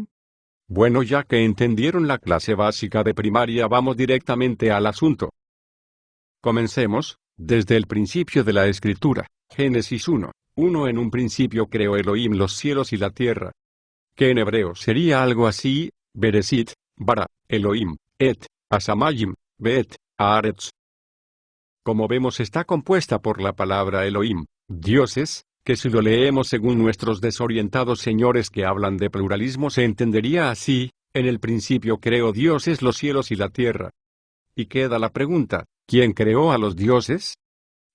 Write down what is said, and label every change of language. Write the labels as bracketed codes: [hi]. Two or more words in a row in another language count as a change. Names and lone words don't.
[es] Bueno, ya que entendieron la clase básica de primaria, vamos directamente al asunto. Comencemos, desde el principio de la escritura, Génesis 1:1. En un principio creó Elohim los cielos y la tierra. Que en hebreo sería algo así: [he] בראשית ברא אלהים את השמים ואת הארץ. [es] Como vemos, está compuesta por la palabra Elohim, dioses, que si lo leemos según nuestros desorientados señores que hablan de pluralismo se entendería así: en el principio creó dioses los cielos y la tierra. Y queda la pregunta: ¿quién creó a los dioses?